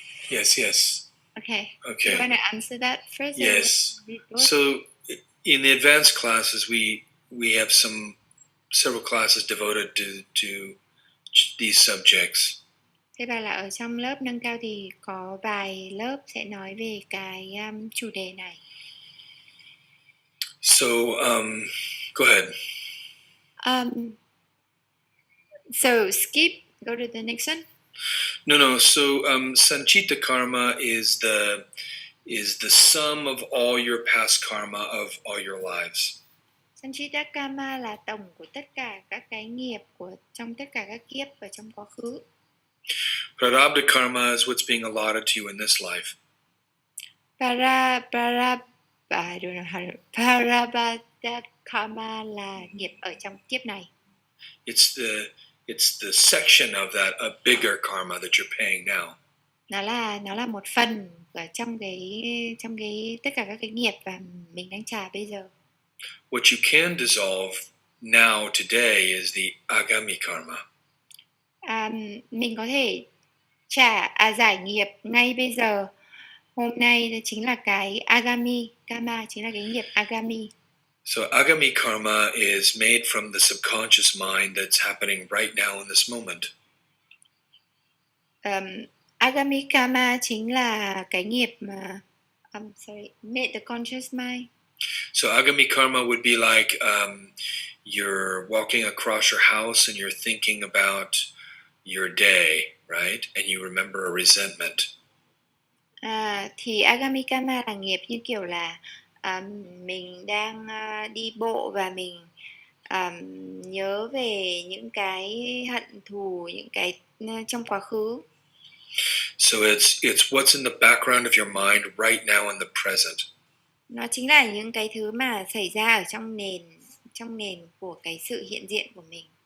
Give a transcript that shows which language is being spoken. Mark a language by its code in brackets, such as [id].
[en] Yes. Okay. Okay. You want to answer that first? Yes. So in the advanced classes, we have several classes devoted to these subjects. [vi] Thế bà là ở trong lớp nâng cao thì có vài lớp sẽ nói về cái chủ đề này. [en] So go ahead. So skip. Go to the next one. No. So Sanchita karma is the sum of all your past karma of all your lives. [vi] Sanchita karma là tổng của tất cả các cái nghiệp trong tất cả các kiếp ở trong quá khứ. [en] Prarabdha karma is what's being allotted to you in this life. I don't know how to. [vi] Prarabdha karma là nghiệp ở trong kiếp này. [en] It's the section of that a bigger karma that you're paying now. [vi] Nó là một phần ở trong cái tất cả các cái nghiệp và mình đang trả bây giờ. [en] What you can dissolve now today is the agami karma. [vi] Mình có thể giải nghiệp ngay bây giờ. Hôm nay chính là cái agami karma, chính là cái nghiệp agami. [en] So agami karma is made from the subconscious mind that's happening right now in this moment. [vi] Agami karma chính là cái nghiệp mà [en] made the conscious mind. So agami karma would be like you're walking across your house and you're thinking about your day, right? And you remember a resentment. [vi] Thì agami karma là nghiệp như kiểu là mình đang đi bộ và mình nhớ về những cái hận thù, những cái trong quá khứ. [en] So it's what's in the background of your mind right now in the present. [vi] Nó chính là những cái thứ mà xảy ra ở trong nền của cái sự hiện diện của mình.